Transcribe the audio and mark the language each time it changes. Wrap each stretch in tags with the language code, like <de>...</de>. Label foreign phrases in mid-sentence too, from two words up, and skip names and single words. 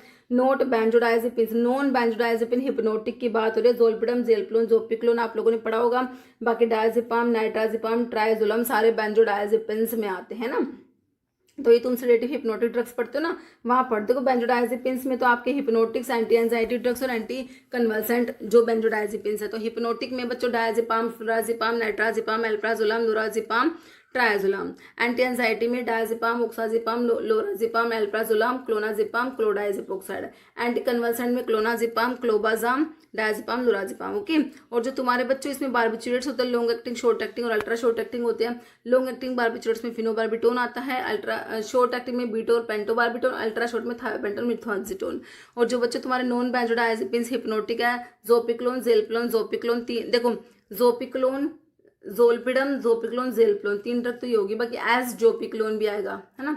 <hi>नोट बेंजोडाइजेपिन,</hi> <en>non benzodiazepine hypnotic</en> <hi>की बात हो रही है, जोल्पिडम, जेलप्लोन, जोपिक्लोन आप लोगों ने पढ़ा होगा, बाकी डायजेपाम, नाइट्राजेपाम, ट्राइजोलम सारे बेंजोडाइजेपिन्स में आते हैं ना, तो ये तुम</hi> <en>sedative hypnotic drugs</en> <hi>पढ़ते हो ना, वहां पढ़ते हो। बेंजोडाइजेपिन्स में तो आपके हिप्नोटिक्स,</hi> <en>anti anxiety drugs</en> <hi>और</hi> <en>anti convulsant</en> <hi>जो बेंजोडाइजेपिन्स है, तो हिप्नोटिक में बच्चों डायजेपाम, फ्लोराजेपाम, नाइट्राजेपाम, एल्प्राजोलम, नोराजेपाम, ट्रायाजोलाम।</hi> <en>anti anxiety</en> <hi>में डायजेपाम, ओक्साजिपाम, लोराजिपाम, एल्प्राजोलाम, क्लोनाजिपाम, क्लोडाइजिपोक्साइड।</hi> <en>anti convulsant</en> <hi>में क्लोनाजिपाम, क्लोबाजाम, डायजेपाम, लोराजिपाम। ओके। और जो तुम्हारे बच्चों इसमें बार्बिचुरेट्स होते हैं,</hi> <en>long acting, short acting</en> <hi>और</hi> <en>ultra short acting</en> <hi>होते हैं।</hi> <en>long acting barbiturates</en> <hi>में फिनोबार्बिटोन आता है,</hi> <en>ultra short acting</en> <hi>में बीटोर पेंटोबार्बिटोन,</hi> <en>ultra short</en> <hi>में थायोपेंटोन, मिथोक्सिटोन। और जो बच्चे तुम्हारे</hi> <en>non benzodiazepines hypnotic</en> <hi>है, जोपिक्लोन, जेलप्लोन, जोपिक्लोन, तीन देखो, जोपिक्लोन, जोल्पिडम, जोपिक्लोन, जेलप्लोन, 3 ड्रग तो ये होगी, बाकी एज जोपिक्लोन भी आएगा, है ना।</hi>